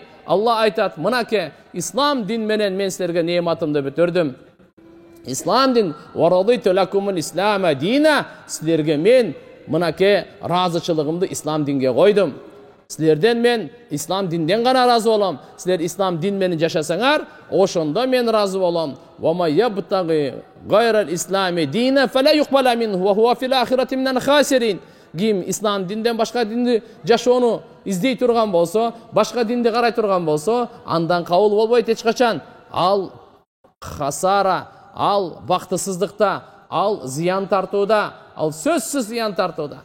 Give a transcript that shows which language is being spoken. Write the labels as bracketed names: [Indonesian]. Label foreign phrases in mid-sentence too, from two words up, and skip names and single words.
[Kyrgyz] Алла айтат, мынаке ислам дин менен мен силерге неmatымды бүтүрдүм. Ислам дин [Arabic] ورضيت لكم الإسلام دينا. [Kyrgyz] Силерге мен мынаке разычылыгымды ислам динге койдум. Силерден мен ислам динден гана разы болом. Силер ислам дин менен жашасаңар, ошондо мен разы болом. [Arabic] ومن يبتغ غير الإسلام دينا فلن يقبل منه وهو في الآخرة من الخاسرين. [Kyrgyz] Ким ислам динден башка динди жашоону издей турган болсо, башка динди карай турган болсо, андан кабыл болбойт эч качан. Ал хасара, ал бактысыздыкта, ал зыян тартууда, ал сөзсүз зыян тартууда.